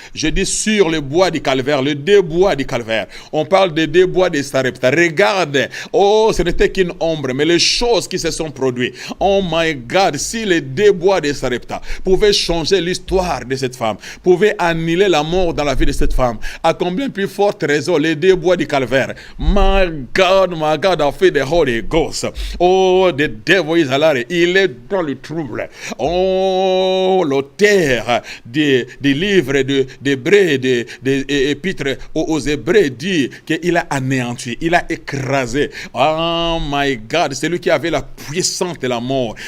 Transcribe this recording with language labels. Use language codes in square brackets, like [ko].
[fr] Je dis sur le bois du calvaire, le deux bois du calvaire. On parle des deux bois de Sarepta. Regarde, ce n'était qu'une ombre, mais les choses qui se sont produites. [en] Oh my God, [fr] si les deux bois de Sarepta pouvaient changer l'histoire de cette femme, pouvaient annuler la mort dans la vie de cette femme, à combien plus forte raison les deux bois du calvaire. [en] My God, I feel the Holy Ghost. Oh, the devil is alive. [fr] Il est dans le trouble. Oh, l'auteur des livres d'Hébreux, des épîtres aux Hébreux dit qu'il a anéanti, il a écrasé. [en] Oh my God, [fr] c'est lui qui avait la puissance de la mort.